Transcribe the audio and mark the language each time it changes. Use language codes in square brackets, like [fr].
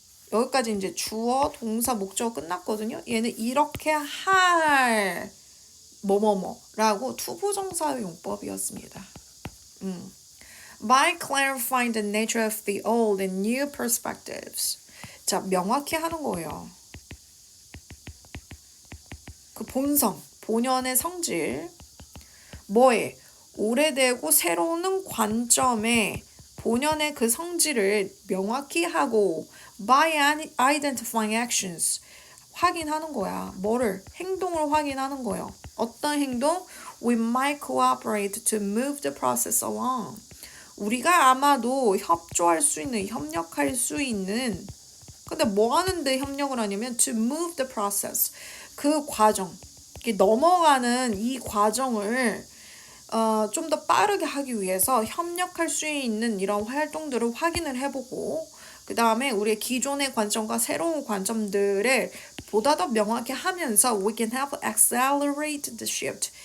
[ko] 여기까지 이제 주어, 동사, 목적어 끝났거든요. 얘는 이렇게 할 뭐뭐뭐라고 투부정사의 용법이었습니다. [en] By clarifying the nature of the old and new perspectives. [ko] 자, 명확히 하는 거예요. 그 본성, 본연의 성질. 뭐에? 오래되고 새로운 관점에 본연의 그 성질을 명확히 하고 [en] by identifying actions. [ko] 확인하는 거야. 뭐를? 행동을 확인하는 거예요. 어떤 행동? [en] We might cooperate to move the process along. [ko] 우리가 아마도 협조할 수 있는, 협력할 수 있는, 근데 뭐 하는데 협력을 하냐면 [en] to move the process. [ko] 그 과정, 넘어가는 이 과정을 좀 더 빠르게 하기 위해서 협력할 수 있는 이런 활동들을 확인을 해보고 그 다음에 우리의 기존의 관점과 새로운 관점들을 보다 더 명확히 하면서 [en] we can help accelerate the shift.